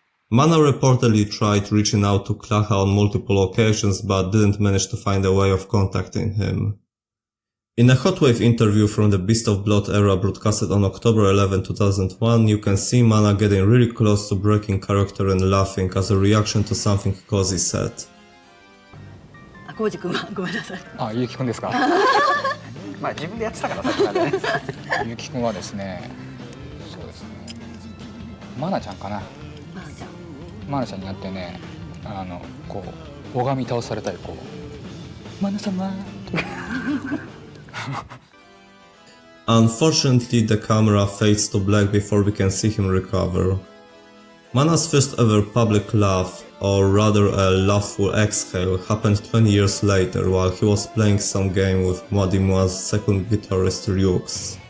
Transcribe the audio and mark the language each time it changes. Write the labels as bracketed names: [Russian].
[English] Mana reportedly tried reaching out to Klacha on multiple occasions but didn't manage to find a way of contacting him. In a Hot Wave interview from the Beast of Blood era broadcasted on October 11, 2001, you can see Mana getting really close to breaking character and laughing as a reaction to something Kasey said. [Japanese] コウジ君はごめんなさい。あ、ゆうきくんですか。まあ自分でやってたからさっきまでね。ゆうきくんはですね、そうですね。マナちゃんかな。まあじゃあマナちゃんになってね、こう拝み倒されたいこう。マナ様。 [English] Unfortunately, the camera fades to black before we can see him recover. Mana's first ever public laugh, or rather a laughful exhale, happened 20 years later while he was playing some game with Modimua's second guitarist Ryux.